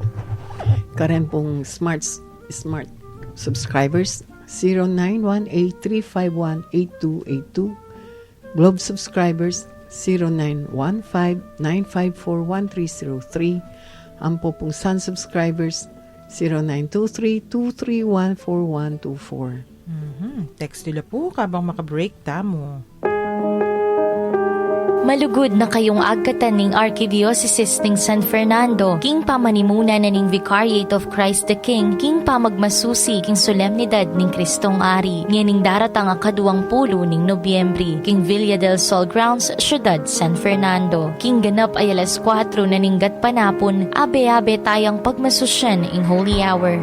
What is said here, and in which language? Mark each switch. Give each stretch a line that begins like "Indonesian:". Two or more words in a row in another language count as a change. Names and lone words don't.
Pampanga: Karen pong smart subscribers 0918-351-8282. Globe subscribers 0915-954-1303. Ampo pong Sun subscribers 0923-231-4124. Text nila po kabang makabreak tamo. Malugod na kayong agkatan ning Archdiocese ning San Fernando, king pamanimuna na ning Vicariate of Christ the King, king pamagmasusi king solemnidad ning Kristong Ari, nganing daratang 20 ning Nobyembre, king Villa del Sol Grounds, Syudad San Fernando. King ganap ay alas 4 na ning gatpanapon, abe-abe tayang pagmasusyan ing
English: Holy Hour.